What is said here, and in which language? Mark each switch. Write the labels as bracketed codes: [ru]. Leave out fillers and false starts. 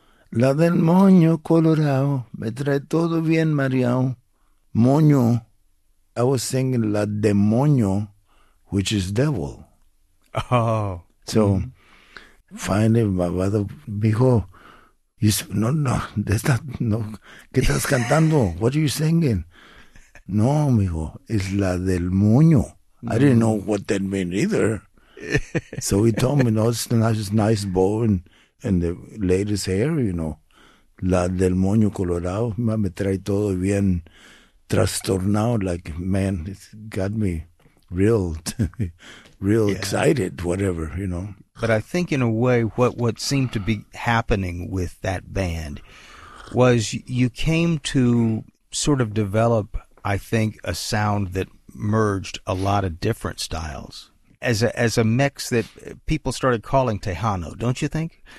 [es] La del moño colorado me trae todo bien mareado. [en] Moño, I was singing [es] la demonio, [en] which is devil. Oh, So finally, my father [es] dijo, no, no, no, ¿qué estás cantando? [en] What are you singing? [es] No, mijo, es la del moño. [en] I didn't know what that meant either. So he told me, no, it's just nice bow and the latest hair, you know. [es] La del moño colorado, me trae todo bien trastornado. [en] Like, man, it's got me real excited, whatever, you know. But I think in a way what seemed to be happening with that band was you came to sort of develop, I think, a sound that merged a lot of different styles as a mix that people started calling Tejano, don't you think?